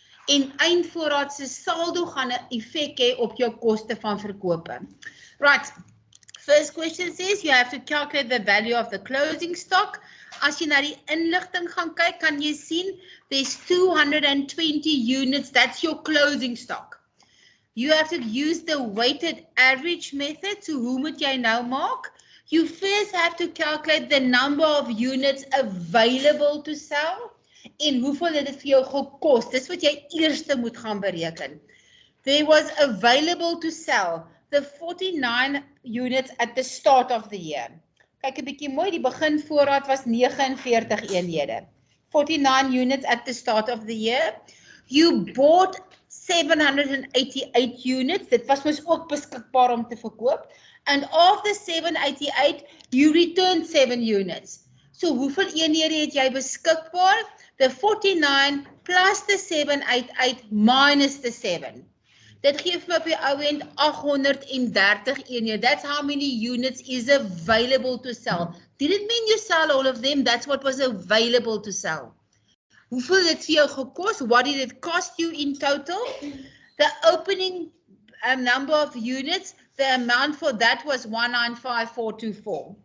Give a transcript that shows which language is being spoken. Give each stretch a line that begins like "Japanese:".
Afrikaans: En eindvoorraad se saldo gaan 'n effek hê op jou koste van verkope.
English: Right, first question says you have to calculate the value of the closing stock.
Afrikaans: As jy na die inligting gaan kyk, kan jy sien
English: there's 220 units, that's your closing stock. You have to use the weighted average method,
Afrikaans: so hoe moet jy nou maak?
English: You first have to calculate the number of units available to sell
Afrikaans: en hoeveel het dit vir jou gekos. Dis wat jy eerste moet gaan bereken.
English: There was available to sell the 49 units at the start of the year.
Afrikaans: Kyk 'n bietjie mooi, die beginvoorraad was 49 eenhede.
English: 49 units at the start of the year. You bought 788 units.
Afrikaans: Dit was mos ook beskikbaar om te verkoop.
English: And of the 788, you returned 7 units.
Afrikaans: So hoeveel eenhede het jy beskikbaar?
English: The 49 plus the 788 minus the 7.
Afrikaans: Dit gee vir my op die ou end 830 eenhede.
English: That's how many units is available to sell. Didn't mean you sell all of them, that's what was available to sell.
Afrikaans: Hoeveel het dit vir jou gekos?
English: What did it cost you in total? The opening number of units, the amount for that was 195,424.